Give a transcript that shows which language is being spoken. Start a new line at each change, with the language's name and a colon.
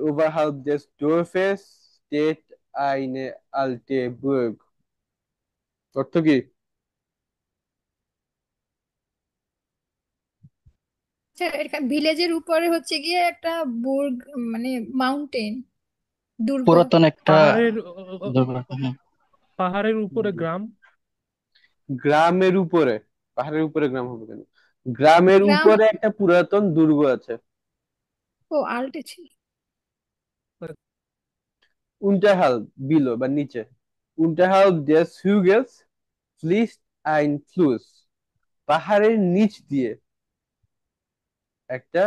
German: ওভারহালব des Dorfes steht eine alte Burg, অর্থ কি?
Bangla: আচ্ছা, ভিলেজের উপরে হচ্ছে গিয়ে একটা বুর্গ, মানে মাউন্টেন, দুর্গ। পুরাতন একটা পাহাড়ের দুর্ঘটনা। পাহাড়ের উপরে গ্রাম। গ্রামের উপরে? পাহাড়ের উপরে গ্রাম হবে কেন? গ্রামের গ্রাম। উপরে একটা পুরাতন দুর্গ আছে। ও, আল্টে ছিল। Unterhalb, বিলো বা নিচে।
German: Unterhalb des Hügels fließt ein Fluss, পাহাড়ের নিচ দিয়ে একটা